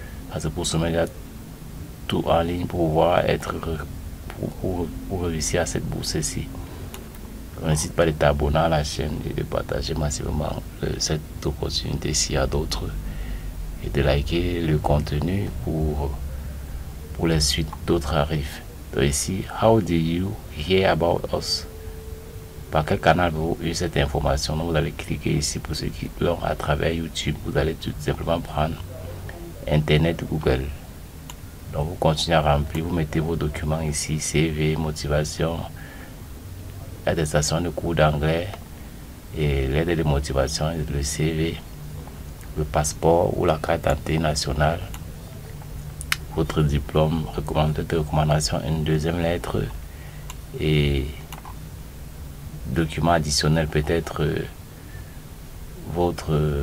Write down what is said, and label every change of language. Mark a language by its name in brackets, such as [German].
[French] Parce que pour ce moment, il y a tout en ligne pour pouvoir être pour réussir à cette bourse-ci. N'hésite pas de t'abonner à la chaîne et de partager massivement cette opportunité s'il y a d'autres, et de liker le contenu pour les suites d'autres arrivent. Donc ici, [English] how do you hear about us? [French] Par quel canal vous avez eu cette information? Donc vous allez cliquer ici pour ceux qui l'ont à travers YouTube. Vous allez tout simplement prendre Internet Google. Donc vous continuez à remplir, vous mettez vos documents ici, CV, motivation, attestation de cours d'anglais et l'aide de motivation, le CV, le passeport ou la carte d'identité nationale, votre diplôme, recommandation, une deuxième lettre et document additionnel, peut-être votre